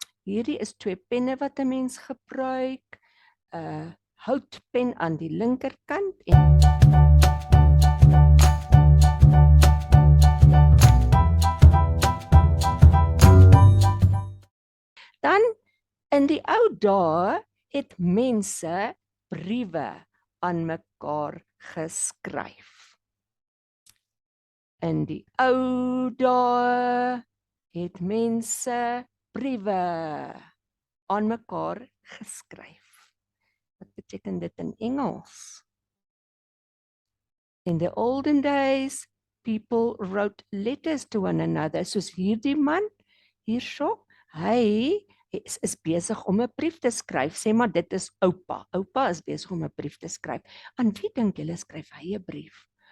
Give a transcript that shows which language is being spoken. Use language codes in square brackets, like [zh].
[af] Hierdie is 2 penne wat 'n mens gebruik. 'n Houtpen aan die linkerkant en dan in die ou dae het mense briewe aan mekaar geskryf. In die ou dae het mense briewe aan mekaar geskryf. Wat beteken dit in Engels? [en] In the olden days, people wrote letters to one another. [af] Soos hierdie man, hierso, hy is besig om 'n brief te skryf. Sê maar dit is oupa. Oupa is besig om 'n brief te skryf. Aan wie dink julle skryf hy 'n brief?